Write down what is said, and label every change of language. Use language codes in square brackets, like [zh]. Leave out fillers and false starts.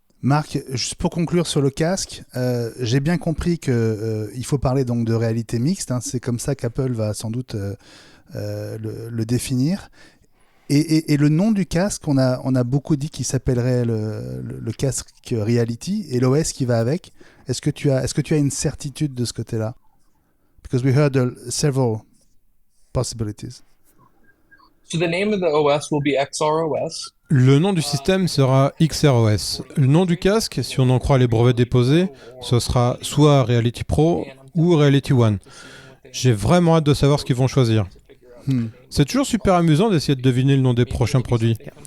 [fr] Marc, juste pour conclure sur le casque, j'ai bien compris que il faut parler donc de réalité mixte. Hein, c'est comme ça qu'Apple va sans doute le définir. Et le nom du casque, on a beaucoup dit qu'il s'appellerait le casque Reality et l'OS qui va avec. Est-ce que tu as une certitude de ce côté-là? [en] Because we heard several possibilities. So the name of the OS will be XROS. [fr] Le nom du système sera XROS. Le nom du casque, si on en croit les brevets déposés, ce sera soit Reality Pro ou Reality One. J'ai vraiment hâte de savoir ce qu'ils vont choisir. C'est toujours super amusant d'essayer de deviner le nom des prochains produits.